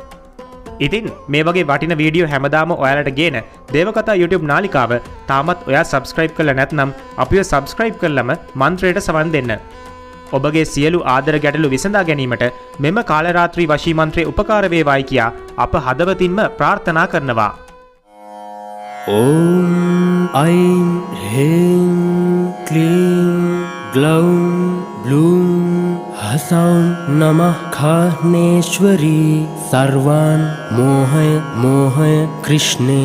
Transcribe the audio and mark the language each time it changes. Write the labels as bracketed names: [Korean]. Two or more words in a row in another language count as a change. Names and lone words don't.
[Sinhala] ඉතින් මේ වගේ වටින වීඩියෝ හැමදාම ඔයාලට ගේන දේවකතා YouTube නාලිකාව තාමත් ඔයා subscribe කරලා නැත්නම් අපිව subscribe කරලම මන්ත්‍රයට සවන් දෙන්න. ඔබගේ සියලු ආදර ගැටලු විසඳා ගැනීමට මෙම කාලරාත්‍රී වශී මන්ත්‍රය උපකාර වේවායි කියා අප හදවතින්ම ප්‍රාර්ථනා කරනවා. [Sanskrit] ॐ ऐं ह्रीं क्लीं ग्लौं ब्लूं हसौं नमः खनेश्वरी सर्वान् मोहय मोहय कृष्णे